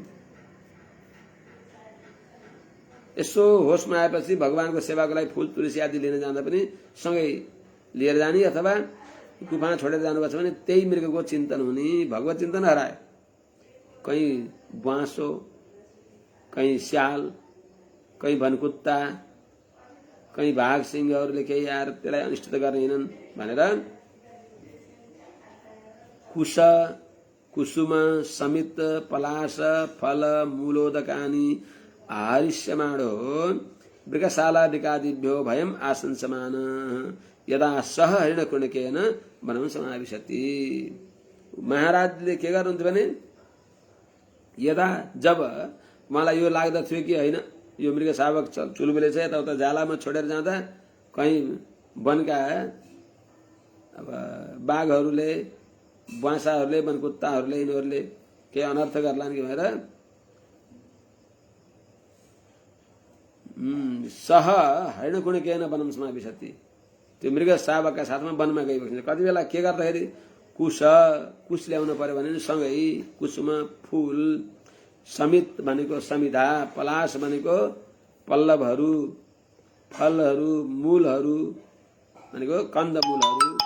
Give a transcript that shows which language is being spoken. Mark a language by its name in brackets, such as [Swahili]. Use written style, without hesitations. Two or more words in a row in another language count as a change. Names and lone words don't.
[Nepali] यसो होसमा आएपछि भगवानको सेवाको लागि फूल तुलसी आदि लिन जाँदा पनि सँगै लिएर जाने, अथवा गुफा छोडेर जानुपर्छ भने त्यही मृगको चिन्तन हुने, भगवत चिन्तन हराए। कहीँ बाँसो, कहीँ स्याल, कहीँ भनकुत्ता, कहीँ बाघ सिंहहरूले केही आएर त्यसलाई अनिष्ट गर्ने हिँडन् भनेर [Sanskrit] कुश कुसुम समित पलाश फल मूलोदकानि आहारिष्यमाणो मृगशाला विकादिभ्यो भयम आशंसमान यदा सह हरिणकुणकेन वनं समाविशति। [Nepali] महाराजले के गर्नुहुन्थ्यो भने, यदा जब मलाई यो लाग्दथ्यो कि होइन यो मृग शावक चुलबुले छ, यताउता जालामा छोडेर जाँदा कहीँ वनका अब बाघहरूले, बाँसाहरूले, वनकुत्ताहरूले, यिनीहरूले केही अनर्थ गर्लान् कि भनेर [Sanskrit] सह हरिणकुणिकेन वनं समाविशति। [Nepali] त्यो मृग शावकका साथमा वनमा गइबस्छ। कति बेला के गर्दाखेरि कुश ल्याउनु पर्यो भने सँगै कुसुम फूल, समित भनेको समिधा, पलास भनेको पल्लवहरू, फलहरू, मूलहरू भनेको कन्दमूलहरू,